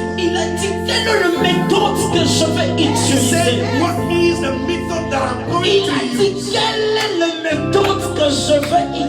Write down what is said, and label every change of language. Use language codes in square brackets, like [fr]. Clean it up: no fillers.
[fr] Il a dit, quelle est la méthode que je vais [en] he [fr] utiliser? [en] said, what is the method that I'm going [fr] Il [en] to [fr] a dit, [en] use? [fr] quelle est la méthode que je vais